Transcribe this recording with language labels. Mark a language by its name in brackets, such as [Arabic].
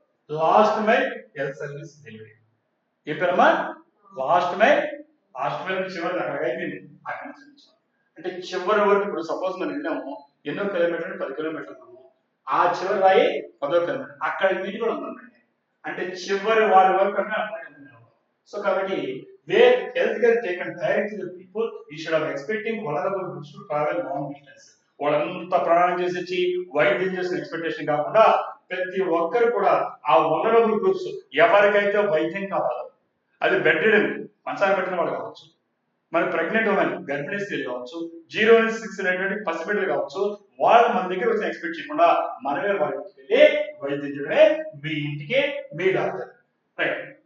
[Telugu] Last mile health service delivery. ఏం పేరమ్మా? Last mile చివరి అక్కడ అయిపోయింది, అక్కడ నుంచి అంటే చివరి వరకు. ఇప్పుడు సపోజ్ మనం వెళ్ళాము, ఎన్నో కిలోమీటర్లు 10 కిలోమీటర్లు ఉన్నాము, ఆ చివరి రాయి 10వ కిలోమీటర్, అక్కడ మీది కూడా ఉందండి, అంటే చివరి వారి వరకు అంటే అర్థం. సో కాబట్టి [English] where healthcare taken direct to the people, instead of expecting vulnerable groups to travel long distance. [Telugu] వాళ్ళంతా ప్రయాణం చేసి వైద్యం చేసిన ఎక్స్పెక్టేషన్ కాకుండా ప్రతి ఒక్కరు కూడా ఆ వలనరబుల్ గ్రూప్స్ ఎవరికైతే వైద్యం కావాలో, అది బెడ్డెడ్ మంచాన్ని పెట్టిన వాళ్ళు కావచ్చు, మన ప్రెగ్నెంట్ ఉమెన్ గర్భిణీ స్త్రీలు కావచ్చు, 0 to 6 అనేటువంటి పసిబిడ్డలు కావచ్చు, వాళ్ళు మన దగ్గర వచ్చి ఎక్స్పెక్ట్ చేయకుండా మనమే వాళ్ళ ఇంటికి వెళ్ళి వైద్యం చేయడమే మీ ఇంటికి మీ డాక్టర్. రైట్.